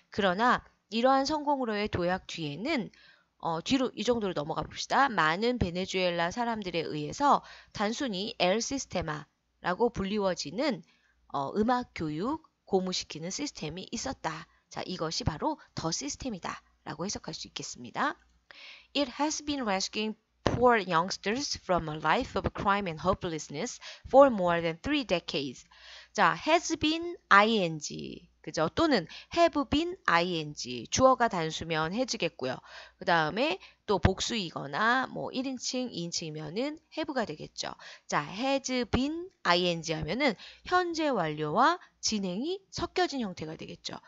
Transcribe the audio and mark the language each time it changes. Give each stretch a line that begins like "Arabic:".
Korean: 그러나 이러한 성공으로의 도약 뒤에는 뒤로 이 정도로 넘어가 봅시다. 많은 베네수엘라 사람들에 의해서 단순히 엘 시스테마라고 불리워지는 음악 교육 고무시키는 시스템이 있었다. 자, 이것이 바로 더 시스템이다 라고 해석할 수 있겠습니다.
English: It has been rescuing poor youngsters from a life of crime and hopelessness for more than 3 decades.
Korean: 자,
English: has been ing
Korean: 그죠? 또는
English: have been ing
Korean: 주어가 단수면 has겠고요. 그 다음에 또 복수이거나 뭐 1인칭, 2인칭이면은 have가 되겠죠. 자,
English: has been ing
Korean: 하면은 현재 완료와 진행이 섞여진 형태가 되겠죠.